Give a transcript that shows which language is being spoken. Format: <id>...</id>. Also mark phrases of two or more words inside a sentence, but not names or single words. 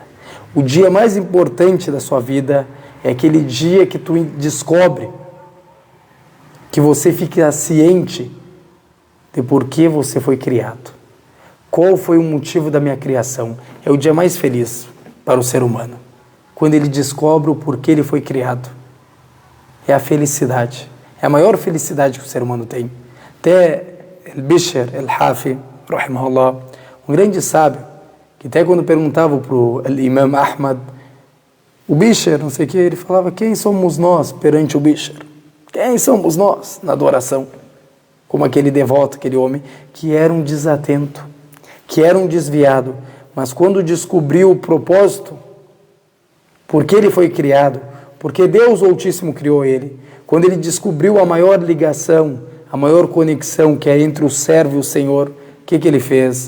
<pt>O dia mais importante da sua vida é aquele dia que tu descobre, que você fica ciente de por que você foi criado. Qual foi o motivo da minha criação? É o dia mais feliz para o ser humano. Quando ele descobre o porquê ele foi criado. É a felicidade. É a maior felicidade que o ser humano tem. Até Bishr al-Hafi, rahimahullah, um grande sábio, que até quando perguntava para o Imam Ahmad, o Bishr, não sei o que, ele falava, quem somos nós perante o Bishr? Quem somos nós na adoração? Como aquele devoto, aquele homem, que era um desatento, que era um desviado, mas quando descobriu o propósito, porque ele foi criado, porque Deus o Altíssimo criou ele, quando ele descobriu a maior ligação, a maior conexão que é entre o servo e o Senhor, o que ele fez?</pt>